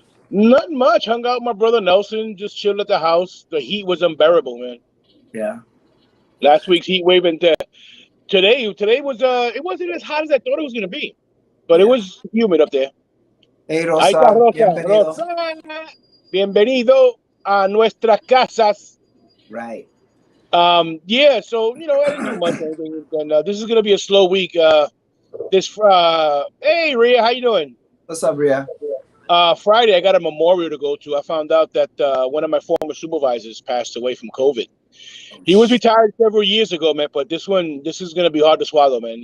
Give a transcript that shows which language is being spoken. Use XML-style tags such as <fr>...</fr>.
<en>Not much. Hung out with my brother Nelson. Just chilled at the house. The heat was unbearable, man. Yeah. Last week's heat wave and today was it wasn't as hot as I thought it was gonna be, but it was humid up there.</en> <es>Hey Rosa, bienvenido. Bienvenido a nuestras casas.</es> <en>Right. Yeah. So you know I didn't do much anything, and this is gonna be a slow week. Hey Rhea, how you doing? What's up, Rhea? Friday I got a memorial to go to. I found out that one of my former supervisors passed away from COVID. He was retired several years ago, man. But this is gonna be hard to swallow, man.</en>